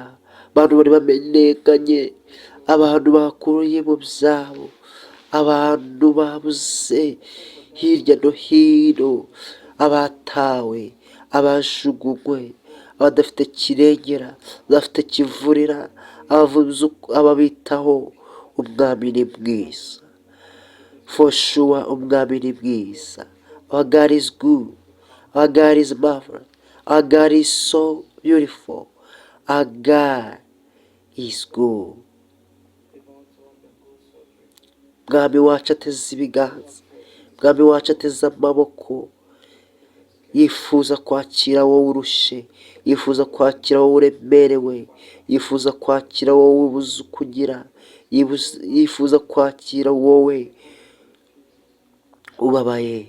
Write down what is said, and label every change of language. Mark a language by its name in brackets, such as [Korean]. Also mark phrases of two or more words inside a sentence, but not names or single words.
[Kinyarwanda] Abantu bari bamenyekanye, abantu bakuriye mu byabo, abantu babuze hirya no hino, abatawe, abajugunywe, abadafite kirengera, abadafite kivurira, ababitaho. Umwami ni mwiza, [English] for sure [Kinyarwanda] umwami ni mwiza. [English] Our God is good, our God is marvelous, our God is so beautiful, our God is good. [Kinyarwanda] Mwami wacu ateze ibiganza, mwami wacu ateze amaboko, yifuza kwakira wowe urushe, yifuza kwakira wowe uremerewe, yifuza kwakira wowe ubuze kugira, yifuza kwakira wowe ubabaye.